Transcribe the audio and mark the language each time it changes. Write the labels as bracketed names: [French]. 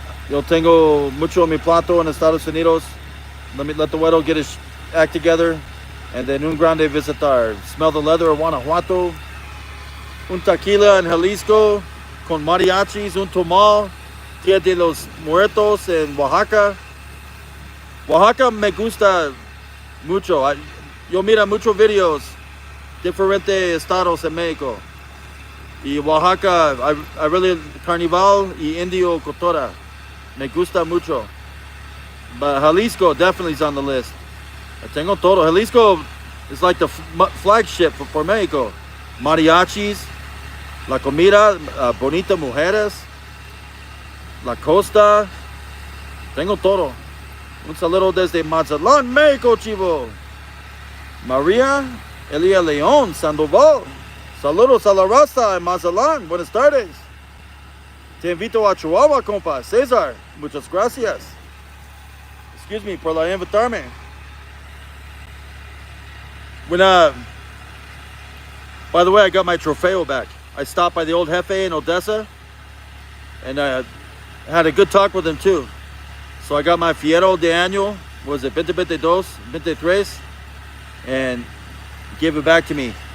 [Spanish] Yo tengo mucho en mi plato en Estados Unidos. [English] Let the Guero get his act together. And then [Spanish] un grande visitar. [English] Smell the leather of Guanajuato. [Spanish] Un tequila en Jalisco con mariachis. Un tamal. Dia de los Muertos en Oaxaca. Oaxaca me gusta mucho. Yo mira muchos videos, diferentes estados en México. Y Oaxaca, [English] I really, [Spanish] Carnival y Indio Cultura. Me gusta mucho. [English] But Jalisco definitely is on the list. [Spanish] Tengo todo. [English] Jalisco is like the flagship for Mexico. [Spanish] Mariachis, la comida, bonita mujeres. La Costa. Tengo todo. Un saludo desde Mazatlán, México, Chivo. María Elia León, Sandoval. Saludos a la raza en Mazatlán. Buenas tardes. Te invito a Chihuahua, compa. César, muchas gracias. [English] Excuse me [Spanish] por la invitarme. [English] By the way, I got my trofeo back. I stopped by the old Jefe in Odessa. And I had a good talk with him too. So I got my Fiero de Año, was it 2022, 23, and gave it back to me.